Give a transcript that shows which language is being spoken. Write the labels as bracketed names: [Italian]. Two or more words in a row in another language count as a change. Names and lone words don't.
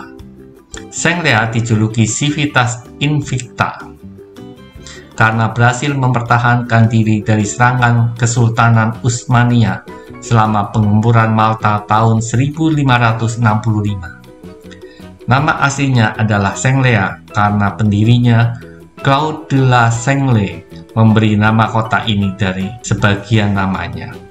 [Indonesian] Senglea dijuluki [Latin] Civitas Invicta [Indonesian] karena berhasil mempertahankan diri dari serangan Kesultanan Utsmania selama pengemburan Malta tahun 1565. Nama aslinya adalah Senglea karena pendirinya Claude de la Sengle memberi nama kota ini dari sebagian namanya.